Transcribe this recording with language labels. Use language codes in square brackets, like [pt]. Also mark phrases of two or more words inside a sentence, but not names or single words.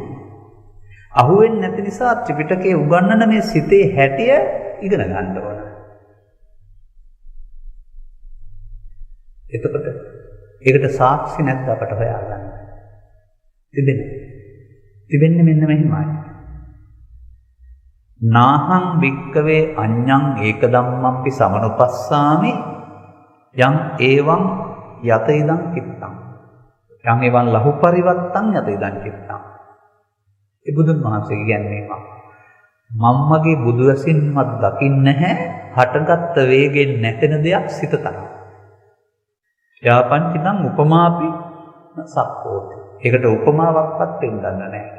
[si] අහු වෙන්නේ නැති නිසා ත්‍රිපිටකයේ උගන්වන මේ සිතේ හැටිය ඉගෙන ගන්න ඕන. එතකොට ඒකට සාක්ෂි නැද්ද අපට හොයාගන්න? තිබෙන්නේ මෙන්න මෙහිමයි. [pi] නාහං වික්කවේ අඤ්ඤං ඒක ධම්මම්පි සමනුපස්සාමි යං ඒවං යත ඉදං චිත්තං යං ඒවං ලහු පරිවත්තං යත ඉදං චිත්තං. [si] ඒ බුදුන් වහන්සේ කියන්නේ මම මගේ බුදු රසින්වත් දකින්නේ නැහැ හටගත් වේගෙන් නැතෙන දෙයක් සිත තමයි. [pi] යාපංචිතං උපමාපි සක්කෝති. [si] ඒකට උපමාවක්වත් දෙන්න නැහැ.